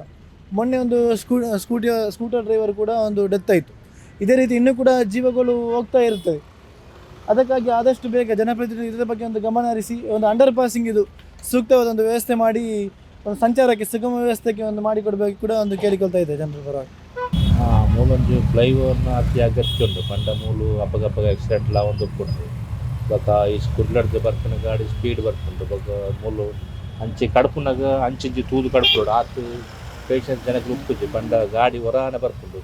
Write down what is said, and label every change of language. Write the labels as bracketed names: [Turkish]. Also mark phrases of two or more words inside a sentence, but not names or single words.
[Kannada] ಮೊನ್ನೆ ಒಂದು [English] scooter driver [Kannada] ಕೂಡ ಒಂದು ಡೆತ್ ಆಯಿತು. ಇದೇ ರೀತಿ ಇನ್ನೂ ಕೂಡ ಜೀವಗಳು ಹೋಗ್ತಾ ಇರ್ತವೆ. ಅದಕ್ಕಾಗಿ ಆದಷ್ಟು ಬೇಗ ಜನಪ್ರತಿನಿಧಿ ಇದರ ಬಗ್ಗೆ ಒಂದು ಗಮನ ಹರಿಸಿ ಒಂದು [English] under passing [Kannada] ಇದು ಸೂಕ್ತವಾದ ಒಂದು ವ್ಯವಸ್ಥೆ ಮಾಡಿ ಒಂದು ಸಂಚಾರಕ್ಕೆ ಸುಗಮ ವ್ಯವಸ್ಥೆಗೆ ಒಂದು ಮಾಡಿಕೊಡ್ಬೇಕು ಕೂಡ ಒಂದು ಕೇಳಿಕೊಳ್ತಾ ಇದೆ ಜನರ ಪರವಾಗಿ. [Tulu] ಮೂಲೊಂದು ಫ್ಲೈಓವರ್ನ ಅತಿ ಅಗತ್ಯ ಉಂಟು. ಪಂಡ ಮೂಲು ಅಪಗಪಗ ಆಕ್ಸಿಡೆಂಟ್ ಲ ಒಂದು ಉಂಟು. ಬೊಕ ಈ ಕುಡ್ಲಡ್ದು ಬರ್ಪುನ ಗಾಡಿ ಸ್ಪೀಡ್ ಬರ್ಪುಂಡು. ಬೊಕ ಮೂಲು ಅಂಚೆ ಕಡುಪುನಾಗ ಅಂಚಿಂಚಿ ತೂದು ಕಡುಪುಡು ಆತು ಪೇಷಂಟ್ ಜನಕ್ಕೆ ಉಪ್ಪುಜಿ ಪಂಡ ಗಾಡಿ ಹೊರಾನೆ ಬರ್ಪುಂಡು.